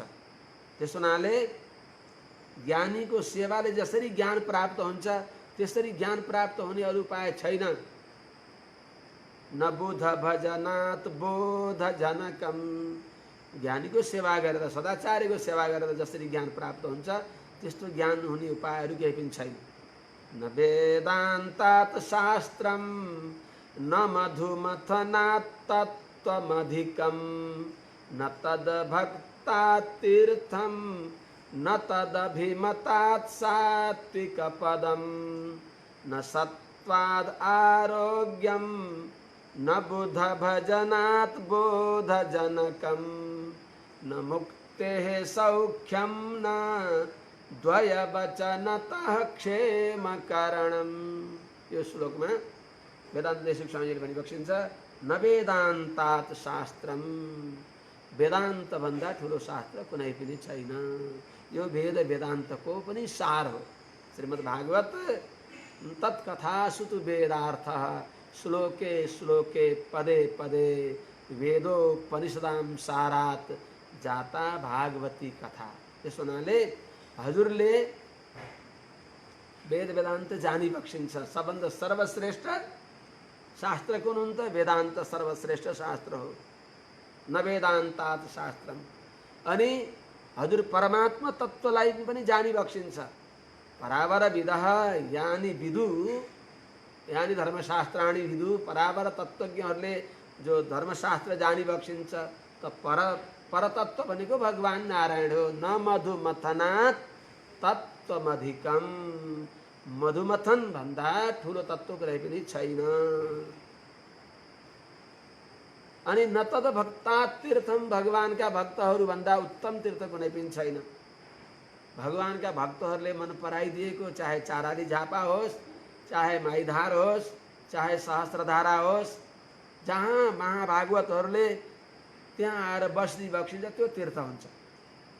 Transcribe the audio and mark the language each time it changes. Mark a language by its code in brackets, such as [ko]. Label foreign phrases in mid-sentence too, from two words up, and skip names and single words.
[ne] त्यस हुनाले ज्ञानीको सेवाले जसरी ज्ञान प्राप्त हुन्छ त्यसरी ज्ञान प्राप्त हुने अरू उपाय छैन। [sa] न बुध भजनात् बोध जनकम, [ne] ज्ञानीको सेवा गरेर, सदाचार्यको सेवा गरेर जसरी ज्ञान प्राप्त हुन्छ त्यस्तो ज्ञान हुने उपायहरू केही पनि छैन। [sa] न वेदान्तात् शास्त्रम न मधुमथनात् तत्त्वमधिकम न तद्भक्तात् तीर्थम न तदभिमतात् सात्विकपदम न सत्त्वाद् आरोग्यम न बुध भजनात् बोधजनकम न मुक्तेः सौख्यम न द्वयवचनतः क्षेमकरणम। [ne] यो श्लोकमा वेदान्त देशिक स्वामीले भनिबक्सिन्छ, [sa] न वेदान्तात् शास्त्रम, [ne] वेदान्त भन्दा ठुलो शास्त्र कुनै पनि छैन। यो वेद वेदान्तको पनि सार हो। [sa] श्रीमद् भागवत तत्कथासु तु वेदार्थः श्लोके श्लोके पदे पदे वेदोपनिषदां सारात् जाता भागवती कथा। [ne] त्यस हुनाले हजुरले वेद वेदान्त जानिबक्सिन्छ। सबभन्दा सर्वश्रेष्ठ शास्त्र कुन हुन् त? वेदान्त सर्वश्रेष्ठ शास्त्र हो। [sa] न वेदान्तात् शास्त्रम। [ne] अनि हजुर परमात्मा तत्त्वलाई पनि जानिबक्सिन्छ। [sa] परावर विदः यानि विदु, यानि धर्मशास्त्राणि विदु, [ne] परावर तत्त्वज्ञहरूले जो धर्मशास्त्र जानिबक्सिन्छ त परतत्व भनेको भगवान नारायण हो। [sa] न मधुमथनात् तत्त्वमधिकम, [ne] मधुमथन भन्दा ठुलो तत्त्व कुनै पनि छैन। [sa] अनि न तद भक्तात् तीर्थम, [ne] भगवानका भक्तहरू भन्दा उत्तम तीर्थ कुनै पनि छैन। भगवानका भक्तहरूले मन पराइदिएको चाहे चाराली झापा होस्, चाहे माइधार होस्, चाहे सहस्त्रधारा होस्, जहाँ महाभागवतहरूले त्यहाँ आएर बस्दी बक्सिन्छ त्यो तीर्थ हुन्छ।